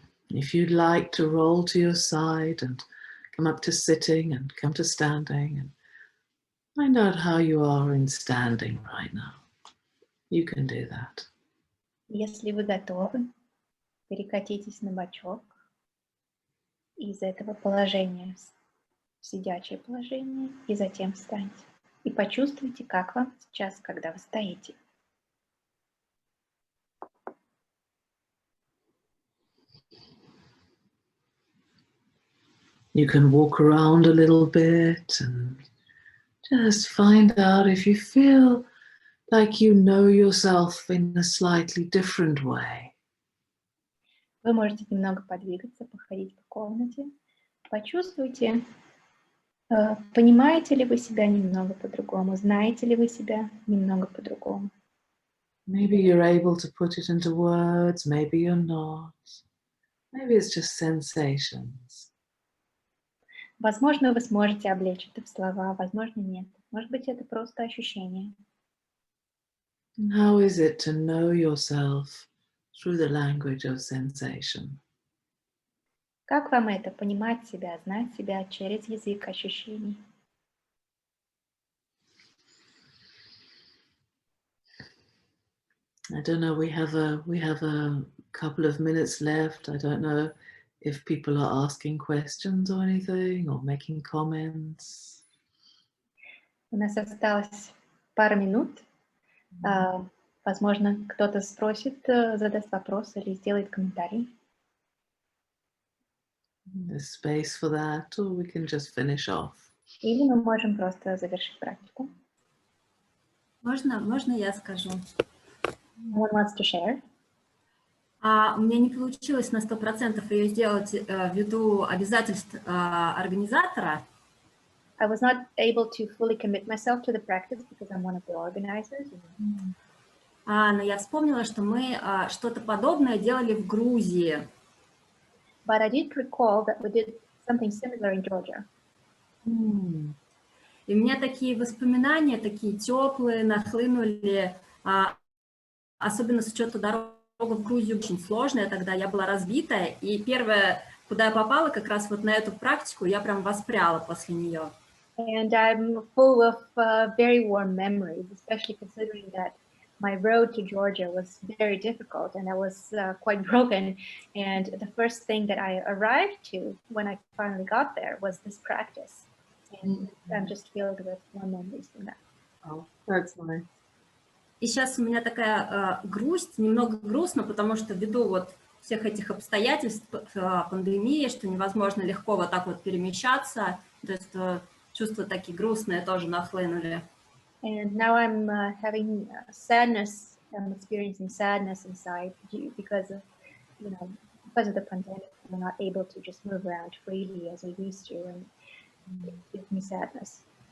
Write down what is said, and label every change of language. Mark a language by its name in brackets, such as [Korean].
[English] If you'd like to roll to your side and come up to sitting and come to standing and find out how you are in standing right now, you can do that. [Russian] Если вы готовы, перекатитесь на бочок из этого положения в сидячее положение и затем встаньте. И почувствуйте, как вам сейчас, когда вы стоите. [English] You can walk around a little bit and just find out if you feel like you know yourself in a slightly different way. [Russian] Вы можете немного подвигаться, походить по комнате. Почувствуйте, понимаете ли вы себя немного по-другому, знаете ли вы себя немного по-другому. [English] Maybe you're able to put it into words, maybe you're not. Maybe it's just sensations. [Russian] Возможно, вы сможете облечь это в слова, возможно, нет. Может быть, это просто ощущение. [English] And how is it to know yourself through the language of sensation? [Russian] Как вам это, понимать себя, знать себя через язык ощущений? [English] I don't know, we have a couple of minutes left. I don't know if people are asking questions or anything or making comments. [Russian] У нас осталось пара минут. Возможно, кто-то спросит, задаст вопрос или сделает комментарий. [English] There's space for that, or we can just finish off. [Russian] Или мы можем просто завершить практику. Можно я скажу? [English] Someone wants to share? [Russian] У меня не получилось на 100% ее сделать ввиду обязательств организатора. [English] I was not able to fully commit myself to the practice because I'm one of the organizers. [Russian] Но я вспомнила, что мы что-то подобное делали в Грузии. [English] But I did recall that we did something similar in Georgia. [Russian] И у меня такие воспоминания, такие теплые, нахлынули, особенно с учетом дорога в Грузию очень сложная, тогда я была разбитая, и первое, куда я попала, как раз вот на эту практику, я прям воспряла после нее. [English] And I'm full of very warm memories, especially considering that my road to Georgia was very difficult and I was quite broken. And the first thing that I arrived to when I finally got there was this practice. And I'm just filled with warm memories from that. Oh, that's nice. [Russian] И сейчас у меня такая грусть, немного грустно, потому что ввиду вот всех этих обстоятельств, пандемии, что невозможно легко вот так вот перемещаться, то есть чувства такие грустные тоже нахлынули. [English] And now I'm having sadness. I'm experiencing sadness inside because of, because of the pandemic. I'm not able to just move around freely as I used to, and it gives me sadness.